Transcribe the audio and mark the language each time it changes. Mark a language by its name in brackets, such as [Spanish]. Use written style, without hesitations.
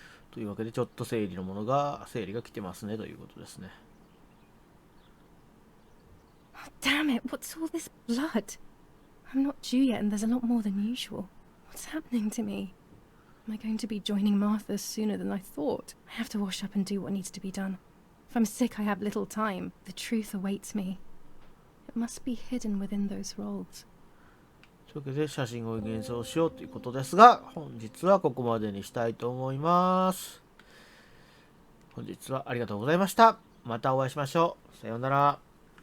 [Japanese] というわけでちょっと生理が来てますねということですね。 [English] Oh, damn it, what's all this blood? I'm not due yet, and there's a lot more than usual. What's happening to me? Am I going to be joining Martha sooner than I thought? I have to wash up and do what needs to be done. If I'm sick, I have little time. The truth awaits me. It must be hidden within those rolls. [Japanese] というわけで写真を現像しようということですが、本日はここまでにしたいと思います。本日はありがとうございました。またお会いしましょう。さようなら。